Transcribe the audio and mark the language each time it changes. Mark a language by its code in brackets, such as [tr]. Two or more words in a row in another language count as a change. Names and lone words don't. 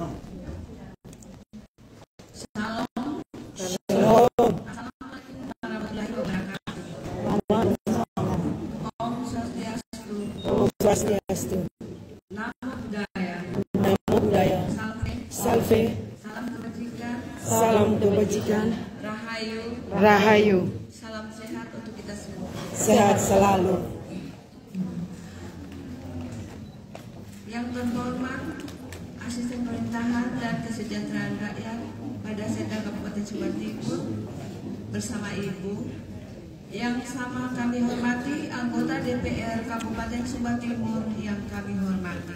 [id] Salam. [ar] السلام عليكم ورحمة الله وبركاته. [sa] Om Swastiastu. Om Swastiastu. [pi] Namo Buddhaya. Namo Buddhaya. Salve. [id] Salam kebajikan. Salam kebajikan. Rahayu. Rahayu. Salam sehat untuk kita semua. Sehat selalu. Yang terhormat Asisten Pemerintahan dan Kesejahteraan Rakyat pada Setda Kabupaten Sumba Timur bersama Ibu. Yang sama kami hormati anggota DPR Kabupaten Sumba Timur yang kami hormati.